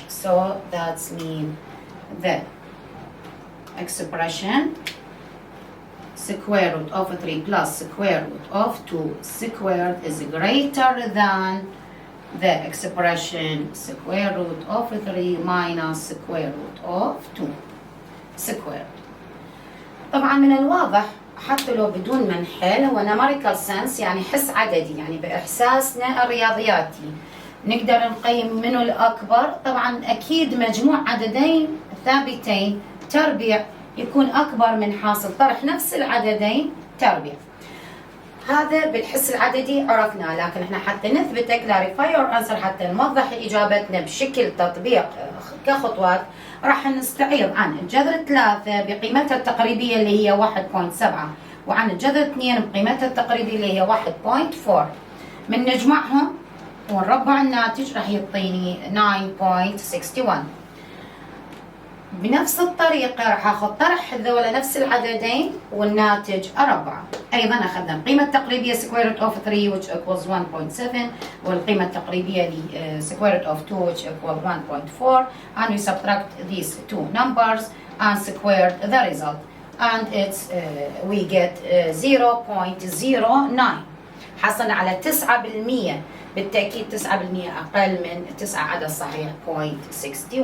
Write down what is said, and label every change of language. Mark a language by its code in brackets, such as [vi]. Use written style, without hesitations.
[en] So that means the expression square root of 3 plus square root of 2 squared is greater than the expression square root of 3 minus square root of 2 squared. [ar] طبعا من الواضح حتى لو بدون ما نحل هو numerical sense، يعني حس عددي، يعني بإحساسنا الرياضياتي نقدر نقيم منه الأكبر. طبعا أكيد مجموع عددين ثابتين تربيع يكون أكبر من حاصل طرح نفس العددين تربيع. هذا بالحس العددي عرفناه، لكن احنا حتى نثبته clarify your answer، حتى نوضح إجابتنا بشكل تطبيق كخطوات، راح نستعيض عن الجذر 3 بقيمتها التقريبية اللي هي 1.7، وعن الجذر 2 بقيمتها التقريبية اللي هي 1.4. من نجمعهم ونربع الناتج راح يعطيني 9.61. بنفس الطريقة راح اخذ طرح هذول نفس العددين والناتج اربعه. [en] ايضا اخذنا القيمة التقريبية square root of 3 which equals 1.7 والقيمة التقريبية ل square root of 2 which equals 1.4, and we subtract these two numbers and square the result, and it's we get 0.09. [ar] حصلنا على 9%، بالتأكيد 9% أقل من 9 عدد صحيح 0.61.